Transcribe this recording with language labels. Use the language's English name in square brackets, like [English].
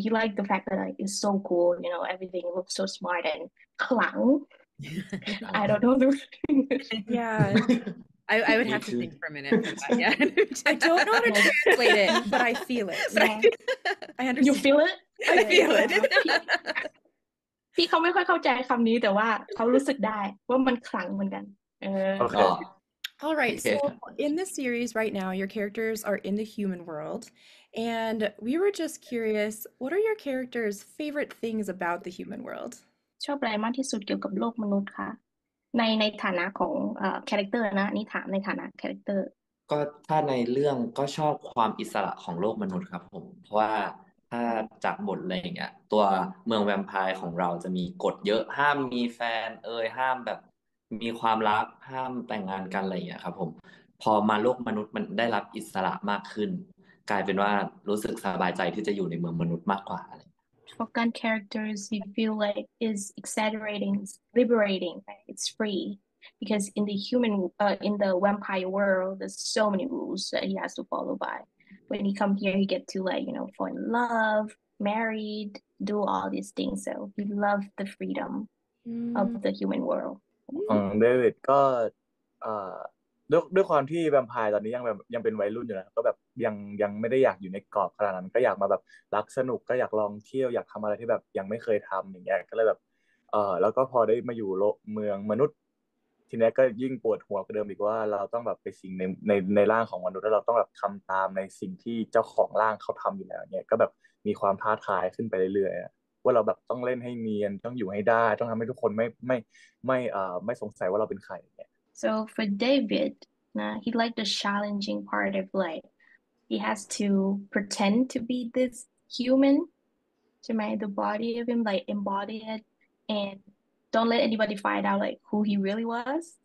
[English] He liked the fact that like it's so cool, everything looks so smart and ขลัง. I don't know the word in English. Yeah. I would have to think for a minute for that. Yeah. I don't know how to translate it, but I feel it. I understand. You feel it? I feel it. [Thai] พี่เขาไม่ค่อยเข้าใจคำนี้แต่ว่าเขารู้สึกได้ว่ามันขลังเหมือนกัน [English] Okay. All right, Okay. so in this series right now, your characters are in the human world, and we were just curious, what are your characters' favorite things about the human world? [Thai] ชอบอะไรมากที่สุดเกี่ยวกับโลกมนุษย์คะในฐานะของคาแรคเตอร์นะนี่ถามในฐานะคาแรคเตอร์ ก็ถ้าในเรื่องก็ชอบความอิสระของโลกมนุษย์ครับผม เพราะว่า ถ้าจากบทอะไรอย่างเงี้ยตัวเมืองแวมไพร์ของเราจะมีกฎเยอะห้ามมีแฟนห้ามแบบมีความรักห้ามแต่งงานกันอะไรอย่างเงี้ยครับผมพอมาโลกมนุษย์มันได้รับอิสระมากขึ้นกลายเป็นว่ารู้สึกสบายใจที่จะอยู่ในเมืองมนุษย์มากกว่าอะไร [English] Top Gun characters, you feel like is exaggerating, it's liberating, right? It's free because in the vampire world, there's so many rules that he has to follow by. When he come here, he get to like fall in love, married, do all these things. So he loved the freedom อืม of the human world. [Thai] ของเดวิดก็เอ่อด้วยความที่แวมไพร์ตอนนี้ยังเป็นวัยรุ่นอยู่นะก็แบบยังไม่ได้อยากอยู่ในกรอบขนาดนั้นก็อยากมาแบบรักสนุกก็อยากลองเที่ยวอยากทำอะไรที่แบบยังไม่เคยทำอย่างเงี้ยก็เลยแบบ แล้วก็พอได้มาอยู่เมืองมนุษย์ทีนี้ก็ยิ่งปวดหัวกว่าเดิมอีกว่าเราต้องแบบไปสิงในร่างของมนุษย์แล้วเราต้องแบบทำตามในสิ่งที่เจ้าของร่างเขาทำอยู่แล้วเนี่ยก็แบบมีความท้าทายขึ้นไปเรื่อยๆว่าเราแบบต้องเล่นให้เนียนต้องอยู่ให้ได้ต้องทำให้ทุกคนไม่สงสัยว่าเราเป็นใครเนี่ย [English] So for David, he liked the challenging part of like he has to pretend to be this human, [Thai] ใช่ไหม [English] the body of him like embody it and don't let anybody find out like who he really was.